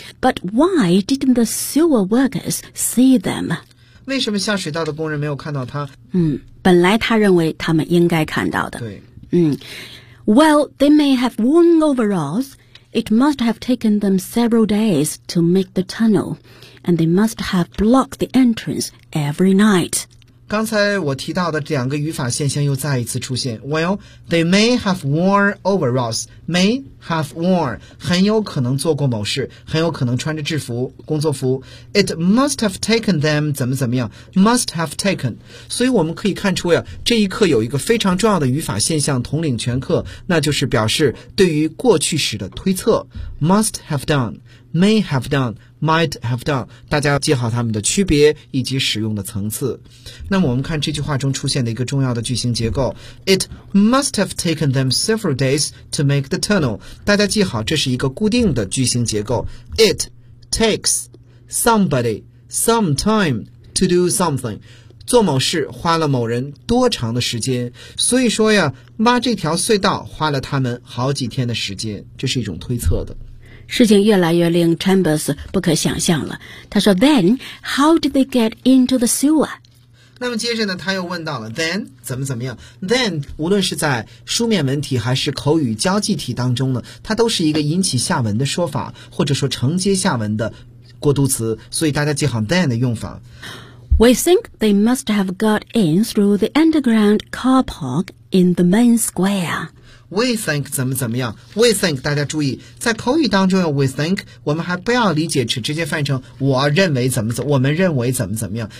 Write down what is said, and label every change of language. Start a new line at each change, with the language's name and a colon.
English: But why didn't the sewer workers see them？
Chinese: 为什么下水道的工人没有看到他？本来他认为他们应该看到的。对。
English: Well, they may have worn overalls. It must have taken them several days to make the tunnel. And they must have blocked the entrance every night.
Chinese: 刚才我提到的两个语法现象又再一次出现。
English: Well, they may have worn
Chinese: overalls. May have worn, 很有可能做过某事，很有可能穿着制服，工作服。
English: It must have taken them,
Chinese: 怎么怎么样，
English: must have taken。
Chinese: 所以我们可以看出呀，这一课有一个非常重要的语法现象统领全课，那就是表示对于过去时的推测。
English: Must have done, may have done,
Chinese: might have done, 大家要记好它们的区别以及使用的层次。那么我们看这句话中出现的一个重要的句型结构，
English: It must have taken them several days to make the tunnel。
Chinese: 大家记好，这是一个固定的句型结构。
English: It takes somebody some time to do something.
Chinese: 做某事花了某人多长的时间。所以说呀，挖这条隧道花了他们好几天的时间。这是一种推测的。事情越来越令 Chambers 不可想象了。他说
English: ,Then, how did they get into the sewer?
Chinese: 那么接着呢，他又问到了 then 怎么怎么样。 then 无论是在书面文体还是口语交际体当中呢，它都是一个引起下文的说法，或者说承接下文的过渡词，所以大家记好 then 的用法。
English: We think they must have got in through the underground car park in the main square. We think
Chinese: 怎么怎么样。We think 大家注意，在口语当中 We think 我们还不要理解只直接翻译成我认为怎么怎么，我们认为怎么怎么样。